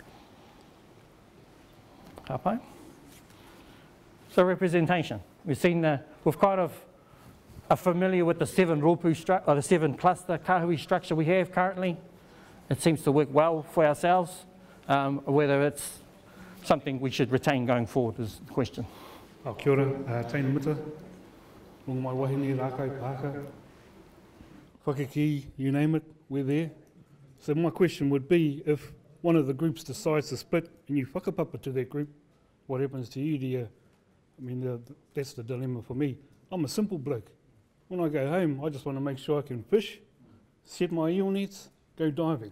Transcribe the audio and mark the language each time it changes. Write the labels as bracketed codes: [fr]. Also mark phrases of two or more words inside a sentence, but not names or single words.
[en] Okay. So representation. We've seen we've kind of are familiar with the 7 rōpū or the 7 cluster kahui structure we have currently. It seems to work well for ourselves, whether it's something we should retain going forward is the question. [mi] Kia ora, Taina Muta, Long Mai Wahine, Rākau, Pāka, Whakaki, [en] you name it, we're there. So my question would be, if one of the groups decides to split and you whakapapa to that group, what happens to you? Do you, I mean, that's the dilemma for me. I'm a simple bloke. When I go home, I just want to make sure I can fish, set my eel nets, go diving.